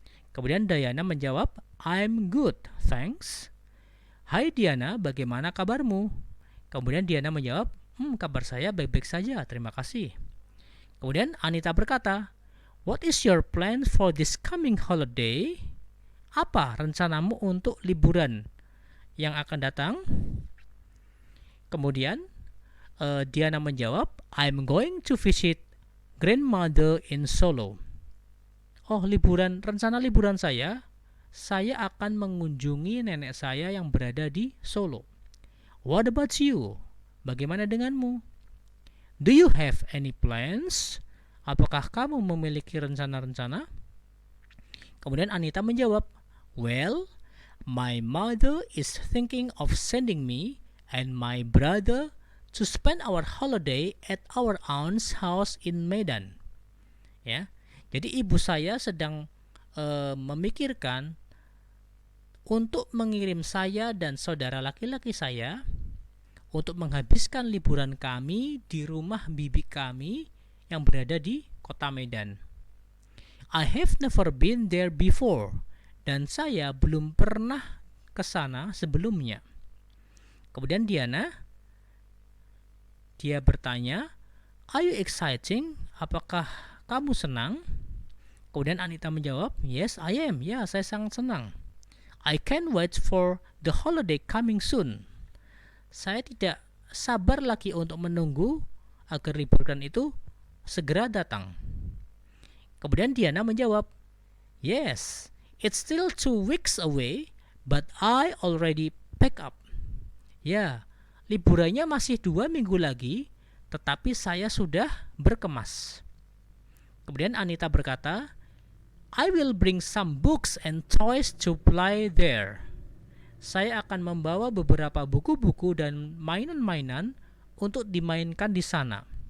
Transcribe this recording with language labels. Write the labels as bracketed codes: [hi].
[id] Kemudian Diana menjawab, [en] "I'm good, thanks." [id] "Hai Diana, bagaimana kabarmu?" Kemudian Diana menjawab, "Kabar saya baik-baik saja, terima kasih." Kemudian Anita berkata, [en] "What is your plan for this coming holiday?" [id] Apa rencanamu untuk liburan yang akan datang? Kemudian Diana menjawab, [en] "I'm going to visit grandmother in Solo." [id] Oh, rencana liburan saya akan mengunjungi nenek saya yang berada di Solo. [en] What about you? [id] Bagaimana denganmu? [en] Do you have any plans? [id] Apakah kamu memiliki rencana-rencana? Kemudian Anita menjawab, [en] well, my mother is thinking of sending me and my brother to spend our holiday at our aunt's house in Medan. [id] Ya, jadi ibu saya sedang memikirkan untuk mengirim saya dan saudara laki-laki saya untuk menghabiskan liburan kami di rumah bibi kami yang berada di kota Medan. [en] I have never been there before, [id] dan saya belum pernah ke sana sebelumnya. Kemudian dia bertanya, [en] are you exciting? [id] Apakah kamu senang? Kemudian Anita menjawab, [en] yes I am. [id] Ya, saya sangat senang. [en] I can't wait for the holiday coming soon. [id] Saya tidak sabar lagi untuk menunggu agar liburan itu segera datang. Kemudian Diana menjawab, [en] yes, it's still 2 weeks away, but I already pack up. [id] Ya, liburannya masih 2 minggu lagi, tetapi saya sudah berkemas. Kemudian Anita berkata, [en] I will bring some books and toys to play there. [id] Saya akan membawa beberapa buku-buku dan mainan-mainan untuk dimainkan di sana.